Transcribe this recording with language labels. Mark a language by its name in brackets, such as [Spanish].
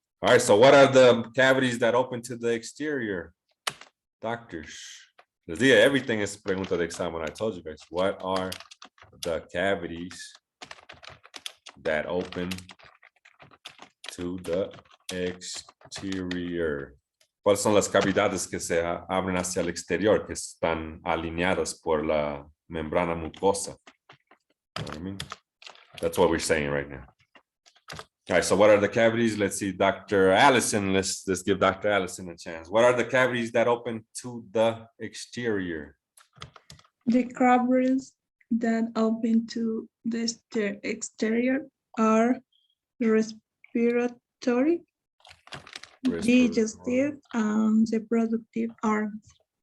[English] All right, so what are the cavities that open to the exterior? [Spanish] Doctors, les dije, [English] everything is [Spanish] pregunta de examen. [English] I told you guys, what are the cavities that open to the exterior? [Spanish] ¿Cuáles son las cavidades que se abren hacia el exterior, que están alineadas por la membrana mucosa? [English] You know what I mean? That's what we're saying right now. All right, so what are the cavities? Let's see, Dr. Allison, let's give Dr. Allison a chance. What are the cavities that open to the exterior? the cavities that open to the exterior are respiratory, digestive, and reproductive organs.